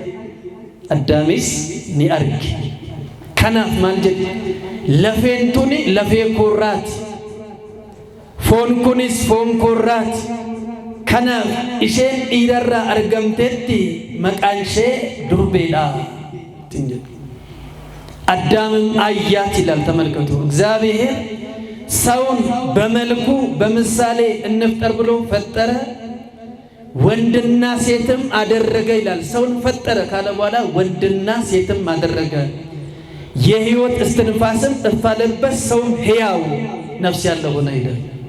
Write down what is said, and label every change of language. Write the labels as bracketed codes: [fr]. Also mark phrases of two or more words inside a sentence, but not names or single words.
[om] addaamis ni arge kanaaf maal jedhe lafeen tuni lafee korraati foon kunis foon korraati kanaaf isheen dhiirarraa argamteetti maqaan ishee durbeedha jedhe [am] አዳምም አያት ይላል። ተመልከቱ እግዚአብሔር ሰውን በመልኩ በምሳሌ እንፍጠር ብሎ ፈጠረ፣ ወንድና ሴትም አደረገ ይላል። ሰውን ፈጠረ ካለ በኋላ ወንድና ሴትም አደረገ። የሕይወት እስትንፋስም እፋለበት፣ ሰውም ሕያው ነፍስ ያለው ሆነ ይላል።